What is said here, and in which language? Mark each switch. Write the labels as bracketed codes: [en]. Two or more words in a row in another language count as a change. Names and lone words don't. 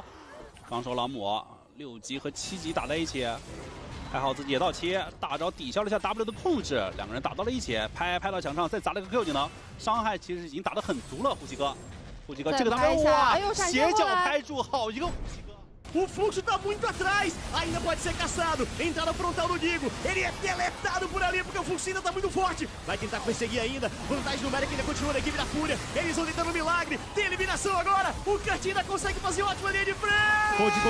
[zh] 刚手老母6级和7级打在一起，还好自己也到切，大招抵消了一下 W 的控制，两个人打到了一起，拍到墙上，再砸了个 Q 技能，伤害其实已经打得很足了。呼吸哥这个 W 哇，斜角拍住，好一个呼吸哥。 [pt] O fluxo tá muito atrás, ainda pode ser caçado. Entrada frontal do Digo, ele é deletado por ali porque o fluxo ainda tá muito forte. Vai tentar perseguir ainda, vantagem numérica ainda continua na equipe da Fúria. Eles vão tentando um milagre, tem eliminação agora. O Kurt ainda consegue fazer uma ótima linha de frente.